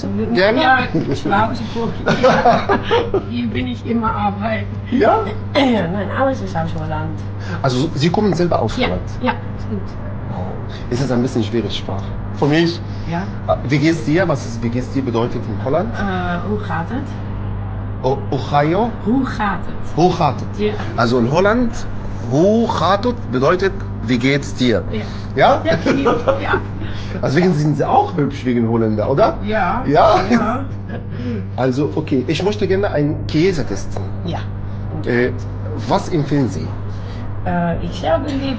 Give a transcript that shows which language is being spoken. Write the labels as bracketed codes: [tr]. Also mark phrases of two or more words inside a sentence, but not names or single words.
[de] Gerne? Ja, zu Hause kochen. Hier bin ich immer arbeiten. Ja? Ja, nein, alles ist aus Holland. Also Sie kommen selber aus Ja, Holland? ja, stimmt. Oh. Es ist ein bisschen schwierig Sprache. Für mich. Ja. Wie geht's dir? Wie geht's dir bedeutet in Holland? [nl] Hoe gaat het? Ohio? Hoe gaat het? Hoe gaat het? [de] Ja. Also in Holland, [nl] hoe gaat het [de] bedeutet, wie geht's dir? Ja. Ja? Ja, ja. Deswegen sind Sie auch hübsch wegen Holländer, oder? Ja. Ja? Ja. Also, okay, ich möchte gerne einen Käse testen. Ja. Was empfehlen Sie? Ich selber liebe